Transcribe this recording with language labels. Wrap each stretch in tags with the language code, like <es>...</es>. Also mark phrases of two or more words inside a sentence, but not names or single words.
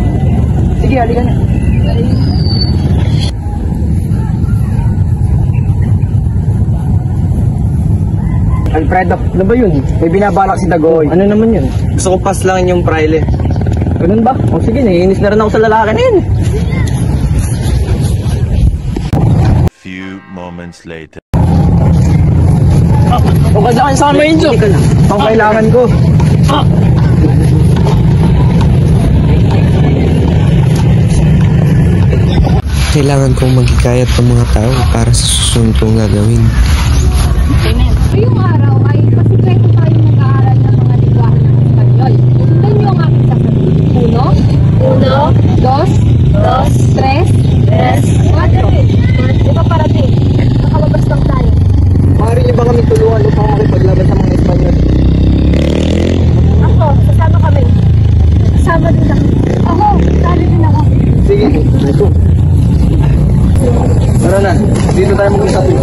<tl>Sige, halika na. Alfredo, ano ba yun? May binabalak si Dagoy. Ano naman yun? Gusto kong pass langin yung praile. Ganun ba? O sige, naiinis na rin ako sa lalaki na yun.</tl> <en>Few moments later.</en> <tl>Huwag ka dyan sa amin, Enzo. Ang kailangan ko. Kailangan kong maghikayat ng mga tao para sa susunod kong gagawin. Ngayong araw ay masikreto tayo nag-aaral ng mga lingwahe ng Espanyol. Sundan niyo ang aking sasabihin.</tl> <es>Uno, dos, tres, cuatro.</es> <tl>Iba parating. Nakalabas lang tayo. Maaari niyo ba kami tulungan upang makipaglaban sa mga Espanyol? Ako, sasama kami. Kasama din ako. Ako, sali din ako. Sige, ito. Tara na, dito tayo mag-usap.</tl>